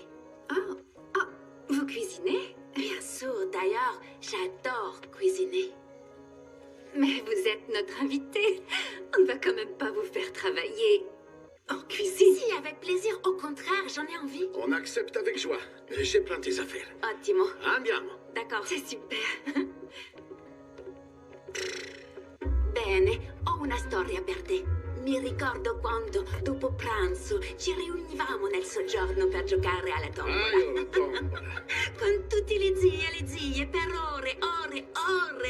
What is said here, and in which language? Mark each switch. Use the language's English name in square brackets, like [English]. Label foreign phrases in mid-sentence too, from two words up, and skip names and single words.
[French] Oh, oh, vous cuisinez? Bien sûr, d'ailleurs, j'adore cuisiner. Mais vous êtes notre invité. On ne va quand même pas vous faire travailler en cuisine. Si, avec plaisir. Au contraire, j'en ai envie. On accepte avec joie. Je prends tes affaires. [Italian] Ottimo. Andiamo. [French] D'accord. C'est super. [Italian] Bene, ho una storia per te. Mi ricordo quando, dopo pranzo, ci riunivamo nel soggiorno per giocare alla tombola. Ah, la tombola. Con tutti gli zii e le zie per ore, ore, ore.